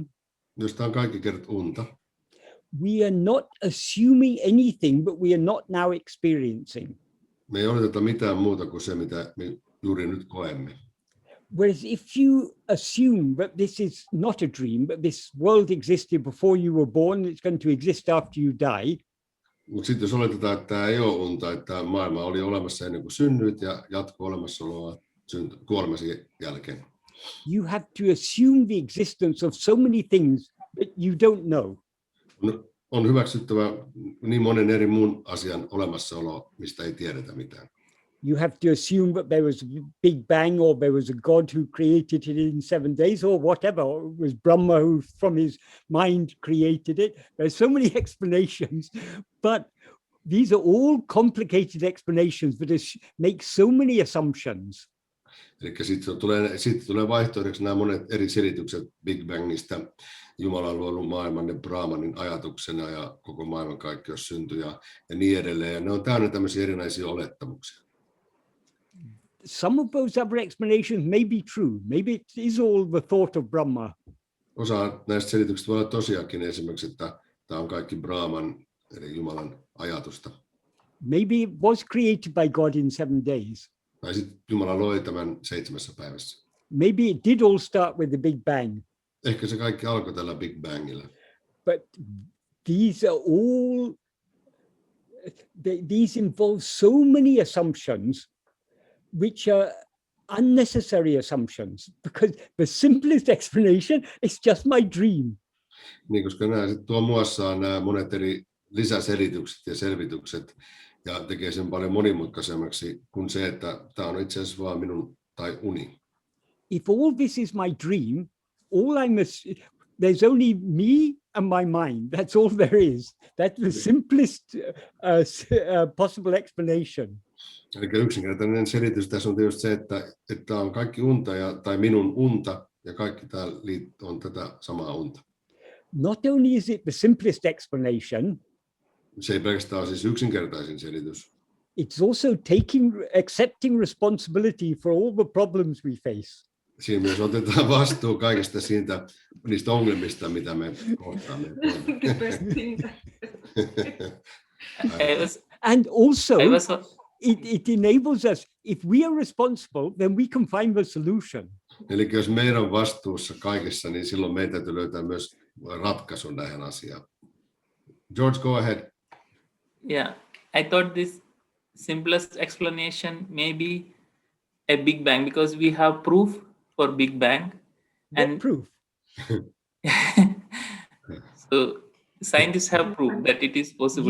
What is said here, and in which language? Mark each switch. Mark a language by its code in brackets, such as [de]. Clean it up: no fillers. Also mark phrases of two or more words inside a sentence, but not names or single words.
[fi] jos tämä on kaikki kerta unta, [en] we are not assuming anything that we are not now experiencing. [fi] Me ei odoteta mitään muuta kuin se, mitä me juuri nyt koemme. [en] Whereas if you assume that this is not a dream, but this world existed before you were born, it's going to exist after you die. [fi] Mutta sitten jos oletetaan, että tämä ei ole unta, että tämä maailma oli olemassa ennen kuin synnyit ja jatkuu olemassaoloa kuolemasi jälkeen. [en] You have to assume the existence of so many things that you don't know. [fi] On hyväksyttävä niin monen eri muun asian olemassaolo, mistä ei tiedetä mitään. [en] You have to assume that there was a big bang, or there was a God who created it in 7 days, or whatever. Or it was Brahma who from his mind created it. There's so many explanations, but these are all complicated explanations that make so many assumptions. [fi] Eli sitten tulee vaihtoehdoksi nämä monet eri selitykset Big Bangista, Jumala on luonut maailman ja Brahmanin ajatuksena ja koko maailmankaikkeus syntyi ja niin edelleen. Ja ne on täynnä tämmöisiä erinäisiä olettamuksia. [en] Some of those other explanations may be true. Maybe it is all the thought of Brahma. [fi] Osa näistä selityksistä voi olla tosiaankin, esimerkiksi, että tämä on kaikki Brahman, eli Jumalan ajatusta. [en] Maybe it was created by God in 7 days. [fi] Tai sitten Jumala loi tämän 7 päivässä. [en] Maybe it did all start with the Big Bang. [fi] Ehkä se kaikki alkoi tällä Big Bangilla. [en] But these are all, these involve so many assumptions which are unnecessary assumptions, because the simplest explanation is just my dream. [fi] Niin, koska nämä tuo muassaan nämä monet eri lisäselitykset ja selvitykset ja tekee sen paljon monimutkaisemmaksi kuin se, että tämä on itse asiassa vaan minun tai uni. [en] If all this is my dream, there's only me and my mind. That's all there is. That's the simplest possible explanation. [fi] Eli yksinkertainen selitys tässä on tietysti se, että on kaikki unta tai minun unta ja kaikki tämä on tätä samaa unta. [en] Not only is it the simplest explanation, [fi] se ei pelkästään ole siis yksinkertaisin selitys. [en] It's also accepting responsibility for all the problems we face. [fi] Siinä myös otetaan vastuu kaikesta niistä ongelmista, mitä me kohtaamme. [en] And also, it enables us, if we are responsible, then we can find the solution. [fi] Eli jos meidän on vastuussa kaikessa, niin silloin meidän täytyy löytää myös ratkaisu näihin asiaan. [en] George, go ahead. Yeah, I thought this simplest explanation may be a Big Bang, because we have proof for Big Bang. What proof? So scientists have proved that it is possible.